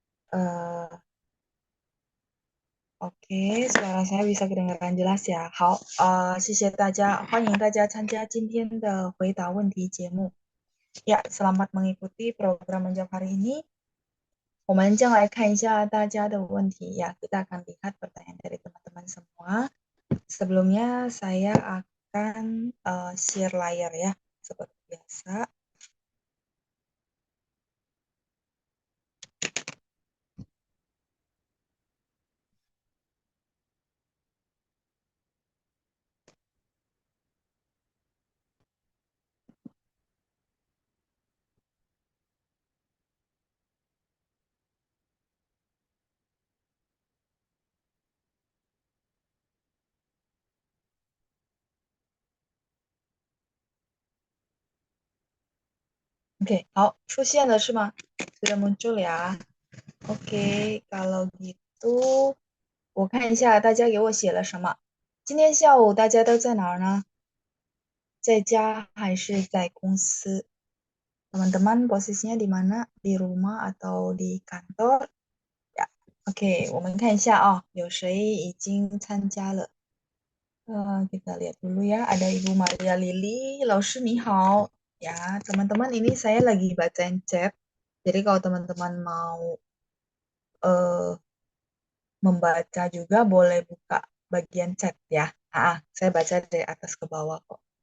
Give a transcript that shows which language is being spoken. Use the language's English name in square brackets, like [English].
[Indonesian] eh, oke, suara saya bisa kedengaran jelas ya. [Chinese] 好，谢谢大家，欢迎大家参加今天的回答问题节目。 [Indonesian] Ya, selamat mengikuti program menjawab hari ini. [Chinese] 我们将来看一下大家的问题 [Indonesian] ya. Kita akan lihat pertanyaan dari teman-teman semua. Sebelumnya saya akan share layar ya, seperti biasa. [Chinese] Oke, 好，出现了是吗？ [Indonesian] sudah muncul ya. Oke, kalau gitu [Chinese] 我看一下大家给我写了什么。今天下午大家都在哪儿呢？在家还是在公司？ [Indonesian] teman-teman posisinya di mana? Di rumah atau di kantor? [Chinese] Ya, oke, 我们看一下啊，有谁已经参加了？ [Indonesian] kita lihat dulu ya. Ada Ibu Maria Lili, [Chinese] 老师你好. [Indonesian] Ya, teman-teman ini saya lagi bacain chat. Jadi kalau teman-teman mau eh, membaca juga boleh buka bagian chat ya. Saya baca dari atas ke bawah kok.